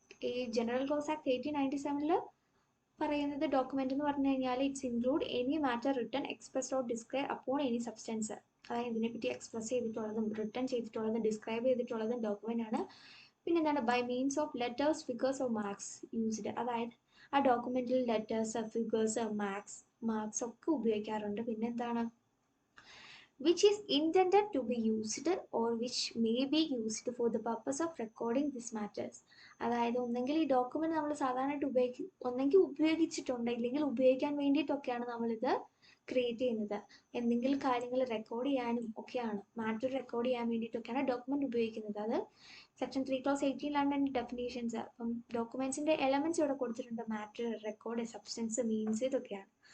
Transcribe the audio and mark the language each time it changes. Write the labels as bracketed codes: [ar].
[ml] ഈ [en] general clause act 1897 [ml] പറയുന്നത് [en] document [ml] എന്ന് പറഞ്ഞു കഴിഞ്ഞാൽ [en] It's include any matter written, express or describe upon any substance. [ml] അതായത് ഇതിനെപ്പറ്റി എക്സ്പ്രസ് ചെയ്തിട്ടുള്ളതും റിട്ടൺ ചെയ്തിട്ടുള്ളതും ഡിസ്ക്രൈബ് ചെയ്തിട്ടുള്ളതും ഡോക്യുമെന്റ് ആണ്. പിന്നെ എന്താണ്, [en] By means of letters, figures or marks used. [ml] അതായത് ആ ഡോക്യുമെന്റിൽ ലെറ്റേഴ്സ്, ഫിഗേഴ്സ്, മാർക്സ് ഒക്കെ ഉപയോഗിക്കാറുണ്ട്. പിന്നെ എന്താണ്, [en] which is intended to be used or which may be used for the purpose of recording these matters. [ml] അതായത് ഒന്നെങ്കിൽ ഈ ഡോക്യുമെന്റ് നമ്മൾ സാധാരണയായിട്ട് ഒന്നെങ്കിൽ ഉപയോഗിച്ചിട്ടുണ്ട്, ഇല്ലെങ്കിൽ ഉപയോഗിക്കാൻ വേണ്ടിയിട്ടൊക്കെയാണ് നമ്മളിത് ക്രിയേറ്റ് ചെയ്യുന്നത്. എന്തെങ്കിലും കാര്യങ്ങൾ റെക്കോർഡ് ചെയ്യാനും ഒക്കെയാണ്, മാറ്റർ റെക്കോർഡ് ചെയ്യാൻ വേണ്ടിയിട്ടൊക്കെയാണ് ഡോക്യുമെന്റ് ഉപയോഗിക്കുന്നത്. അത് സെക്ഷൻ 3 ക്ലോസ് 18 ഡെഫിനേഷൻസ്. അപ്പം ഡോക്യുമെന്റ്സിന്റെ എലമെന്റ്സ് ഇവിടെ കൊടുത്തിട്ടുണ്ട്, മാറ്റർ, റെക്കോർഡ്, സബ്സ്റ്റൻസ്, മീൻസ്, ഇതൊക്കെയാണ്.